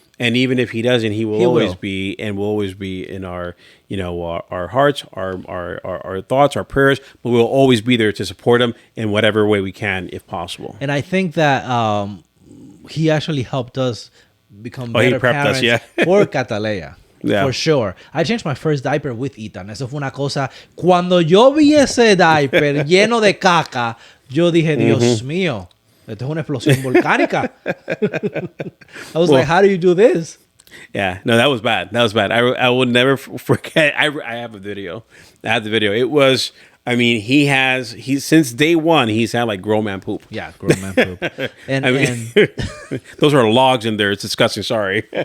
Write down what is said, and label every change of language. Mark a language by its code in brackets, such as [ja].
[en] And even if he doesn't, he will always be, and will always be in our, our hearts, our thoughts, our prayers. But we'll always be there to support him in whatever way we can, if possible. And I think that he actually helped us become better parents for Cataleya. For sure. I changed my first diaper with Ethan. [es] Eso fue una cosa. Cuando yo vi ese diaper lleno de caca, yo dije, Dios mío. Esto es una explosión volcánica. [en] I was like, how do you do this? Yeah, no, that was bad. I will never forget. I have a video. I have the video. It was, I mean, he's since day one, he's had like grown man poop. Yeah, grown man poop. And those are logs in there. It's disgusting. Sorry.